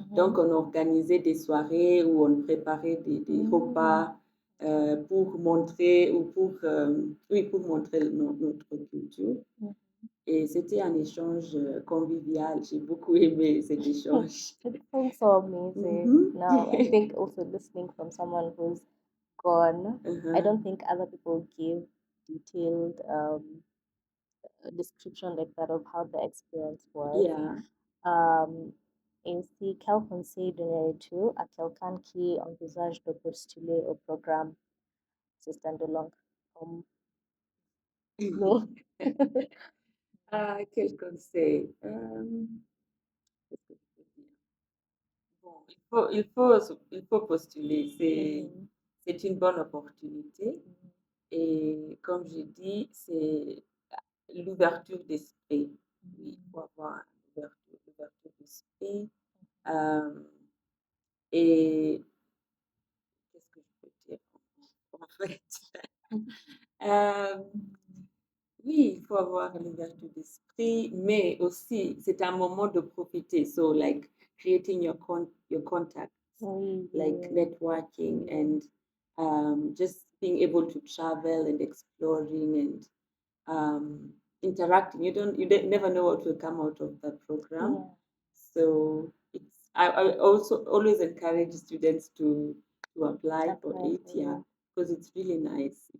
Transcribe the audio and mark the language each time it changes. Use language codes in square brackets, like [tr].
[fr] Donc, on organisait des soirées où on préparait des repas pour montrer ou pour montrer notre culture. Et c'était un échange convivial. J'ai beaucoup aimé cet échange. [en] It sounds so amazing. Now, I think also listening from someone who's gone, I don't think other people give detailed description like that of how the experience was. Yeah. [fr] Ainsi, quel conseil donnerais-tu à quelqu'un qui envisage de postuler au programme Assistant de Langue comme nous? Quel conseil? Qu'est-ce que je peux dire? Bon, il faut postuler. C'est une bonne opportunité. Et comme j'ai dit, c'est l'ouverture d'esprit. Oui, il faut avoir l'ouverture d'esprit. Euh, et qu'est-ce que je peux dire en fait? Euh, oui, il faut avoir l'ouverture d'esprit, mais aussi c'est un moment de profiter. [en] So like creating your contacts, like networking and just being able to travel and exploring and interacting. You never know what will come out of the program. So I also always encourage students to apply for it, because it's really nice.